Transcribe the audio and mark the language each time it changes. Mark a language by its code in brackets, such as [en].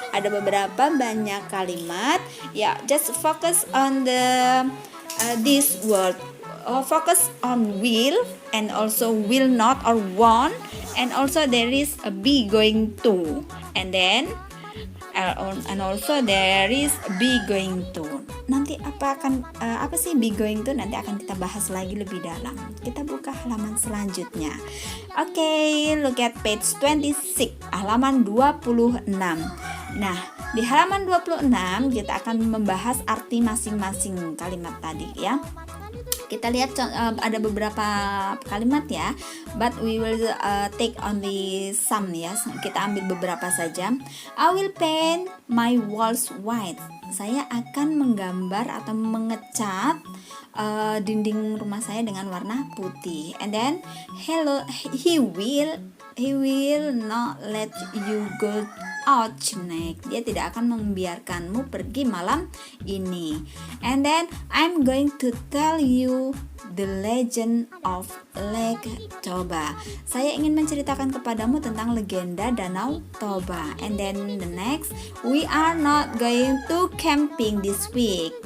[id] Ada beberapa banyak kalimat. [en] Ya, just focus on the this word. Focus on will and also will not or won't, and also there is a be going to, and then and also there is be going to. [id] Nanti apa sih be going to, nanti akan kita bahas lagi lebih dalam. Kita buka halaman selanjutnya. [en] Okay, look at page 26, [id] halaman 26. Nah, di halaman 26 kita akan membahas arti masing-masing kalimat tadi ya. Kita lihat ada beberapa kalimat ya, [en] but we will take only some [id] ya. Kita ambil beberapa saja. [en] I will paint my walls white. [id] Saya akan menggambar atau mengecat dinding rumah saya dengan warna putih. [en] And then he will not let you go out tonight. [id] Dia tidak akan membiarkanmu pergi malam ini. [en] And then I'm going to tell you the legend of Lake Toba. [id] Saya ingin menceritakan kepadamu tentang legenda Danau Toba. [en] And then the next, we are not going to camping this week.